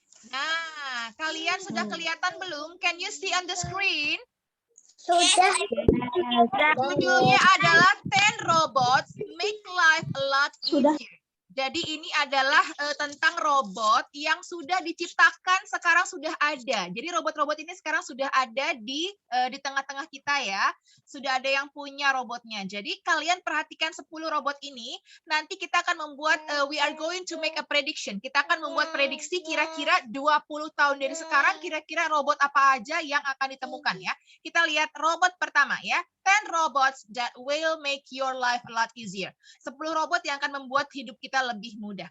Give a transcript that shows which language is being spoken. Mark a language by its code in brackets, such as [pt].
[id] Nah, kalian sudah kelihatan belum? [en] Can you see on the screen? [id] Sudah. Judulnya adalah [en] 10 robots make life a lot easier. [id] Jadi ini adalah tentang robot yang sudah diciptakan, sekarang sudah ada. Jadi robot-robot ini sekarang sudah ada di tengah-tengah kita ya. Sudah ada yang punya robotnya. Jadi kalian perhatikan 10 robot ini. Nanti kita akan membuat, [en] we are going to make a prediction. [id] Kita akan membuat prediksi kira-kira 20 tahun dari sekarang, kira-kira robot apa aja yang akan ditemukan ya. Kita lihat robot pertama ya. [en] 10 robots that will make your life a lot easier. [id] 10 robot yang akan membuat hidup kita lebih mudah.